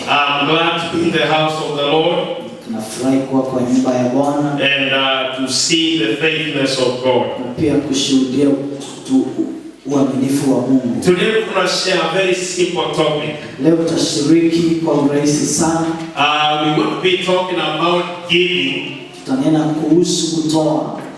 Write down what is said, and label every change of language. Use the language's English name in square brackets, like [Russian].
[English] I'm glad to be in the house of the Lord. [Swahili] Tunafurahi kuwa kwa nyumba ya Bwana [English] And to see the faithfulness of God. [Swahili] na pia kushuhudia uaminifu wa Mungu. [English] Today we're going to share a very simple topic. [Swahili] Leo tutashiriki kwa urahisi sana. [English] We're going to be talking about giving. [Swahili] Tutanena kuhusu kutoa.